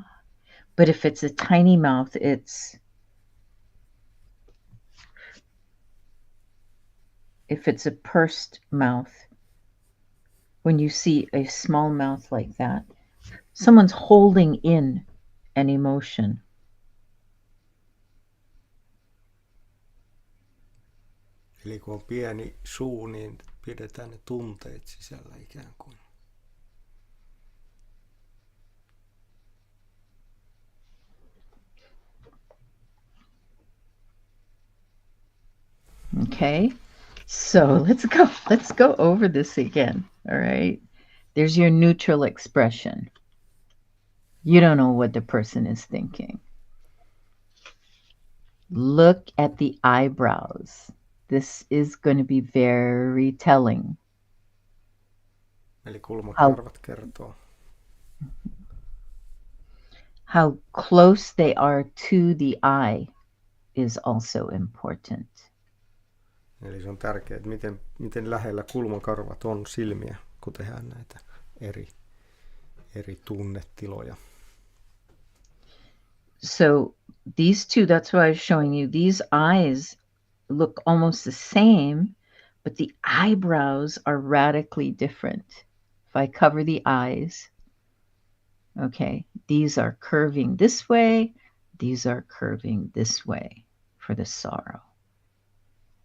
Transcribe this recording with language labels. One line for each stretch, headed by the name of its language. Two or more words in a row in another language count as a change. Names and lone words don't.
English: But if it's a tiny mouth, if it's a pursed mouth, when you see a small mouth like that, someone's holding in an emotion.
Finnish: Eli kun on pieni suu, niin pidetään ne tunteet sisällä ikään kuin.
English: Okay, so let's go over this again. All right, there's your neutral expression. You don't know what the person is thinking. Look at the eyebrows. This is going to be very telling.
Finnish: Eli kulmakarvat kertoo.
English: How close they are to the eye is also important.
Finnish: Eli se on tärkeää, että miten lähellä kulmakarvat on silmiä, kun tehdään näitä eri tunnetiloja.
English: So these two, that's why I was showing you, these eyes look almost the same, but the eyebrows are radically different. If I cover the eyes, okay, these are curving this way, these are curving this way for the sorrow.